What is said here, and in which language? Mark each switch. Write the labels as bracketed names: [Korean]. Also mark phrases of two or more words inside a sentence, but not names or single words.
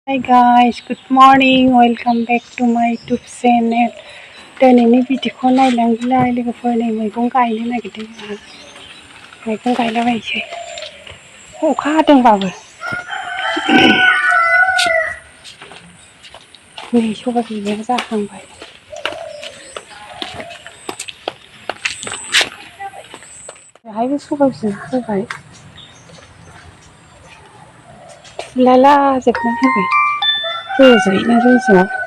[English] Hi guys, good morning. Welcome back to my YouTube channel. [Bodo] दिनैनि भिडिअखौ नायलांलाय लोगोफोर नै मैगं गायनो नागिरदों आंहा मैगं गायलाबायनोसै अखा हादोंबाबो नै सबाय बिमाया जाहांबाय बेहायबो सबाय बिमा फोबाय फुरलाला जोबनानै होबाय रज'योना रज'आ